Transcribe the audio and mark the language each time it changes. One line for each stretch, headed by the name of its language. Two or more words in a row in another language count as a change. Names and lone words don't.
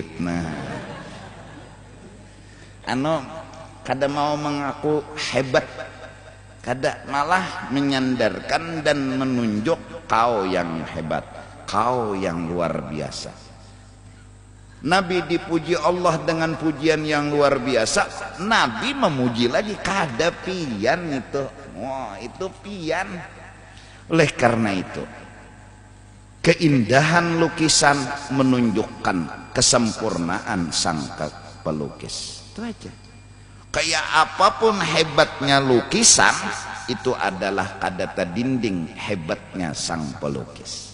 Banjar: Nah, kada mau mengaku hebat, kada malah menyandarkan dan menunjuk kau yang hebat, kau yang luar biasa.
Indonesian: Nabi dipuji Allah dengan pujian yang luar biasa.
Banjar: Nabi memuji lagi, kada pian itu. Wah, itu pian.
Indonesian: Oleh karena itu, keindahan lukisan menunjukkan kesempurnaan sang pelukis. Itu aja. Kayak apapun hebatnya lukisan, itu adalah kadata dinding hebatnya sang pelukis.